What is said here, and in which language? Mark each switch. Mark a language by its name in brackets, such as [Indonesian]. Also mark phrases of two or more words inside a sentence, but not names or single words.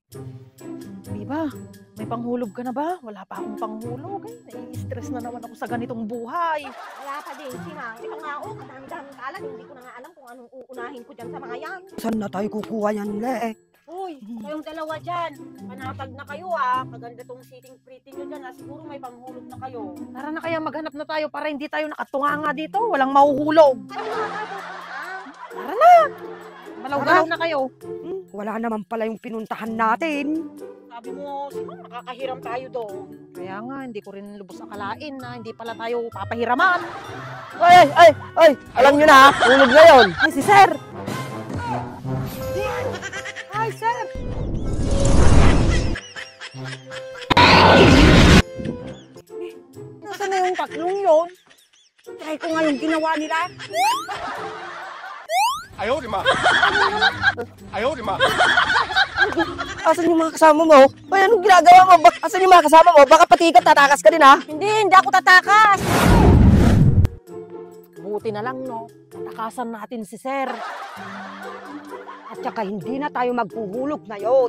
[Filipino] Biba, may panghulog ka na ba? Wala pa akong panghulog. Nai-stress na naman ako sa ganitong buhay. Wala pa din, Sinang. Ito nga ako, kadami-daming kalat. Hindi ko na nga alam kung anong uunahin ko dyan sa mga yan. Saan na tayo kukuha yan, Le? Uy, kayong dalawa dyan. Panatag na kayo ah. Maganda tong [English] sitting pretty [Filipino] nyo dyan ah. Siguro may panghulog na kayo. Tara na kaya maghanap na tayo para hindi tayo nakatunganga dito. Walang mahuhulog. Ano nga ba pupunta? Tara na! Malaw-galaw na kayo. Wala naman pala yung pinuntahan natin. Sabi mo, Sinang, nakakahiram tayo doon. Kaya nga, hindi ko rin lubos akalain na hindi pala tayo papahiraman. Ay! Alam nyo na, hulog na yun. Ay, si Sir! Ay, sir! Nasaan na yung tatlong yun? Try ko nga yung ginawa nila. [Chinese] 哎呦我的妈！哎呦我的妈！ [Filipino] Asan yung mga kasama mo? Ay, anong ginagawa mo? Asan yung mga kasama mo? Baka pati ikaw tatakas ka din, ha? Hindi ako tatakas. Buti na lang, no? Natakasan natin si Sir. At saka hindi na tayo maghuhulog ngayon.